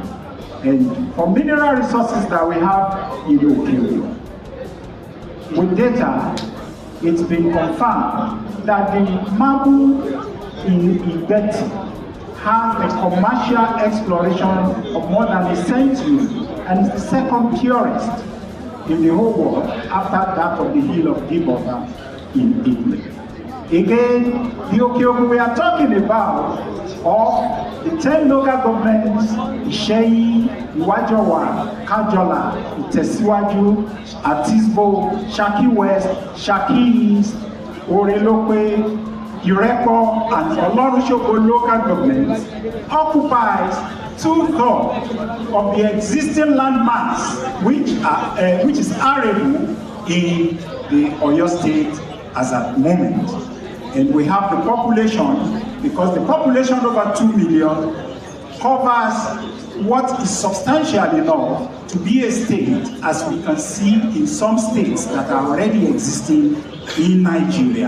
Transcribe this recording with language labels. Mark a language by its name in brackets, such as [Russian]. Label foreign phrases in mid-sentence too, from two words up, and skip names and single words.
[English] And for mineral resources that we have in Oke-Ogun, with data, it's been confirmed that the marble in Ibadan has a commercial exploration of more than a century and is the second purest in the whole world after that of the hill of Ibadan in Italy. Again, the Oke-Ogun we are talking about, of the 10 local governments, Isheyi, Iwajowa, Kajola, Itesiwaju, Atisbo, Shaki West, Shaki East, Orelope, Irepo, and Olorunsogo local governments occupies 2/3 of the existing land mass, which is arable in the Oyo State as at the moment. And we have the population, because the population over 2 million covers what is substantial enough to be a state, as we can see in some states that are already existing in Nigeria.